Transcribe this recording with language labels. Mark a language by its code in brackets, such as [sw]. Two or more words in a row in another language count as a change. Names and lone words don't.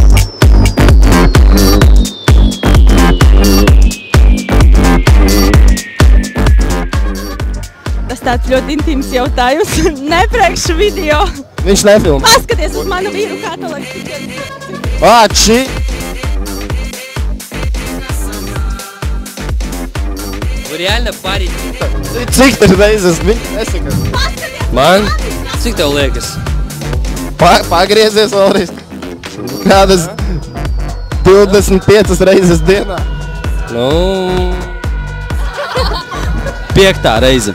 [lv] Tas tāds ļoti intīms jautājums. Nepriekš video. Viņš nefilmē. Paskaties uz manu vīru, kā to liek. Šī. [ru] Вы реально парите? [lv] Cik tas reizes viņa nesaka? Man? Cik tev liekas? Pagriezies vēlreiz. Kādas 25 reizes dienā. Nu... 5. reize.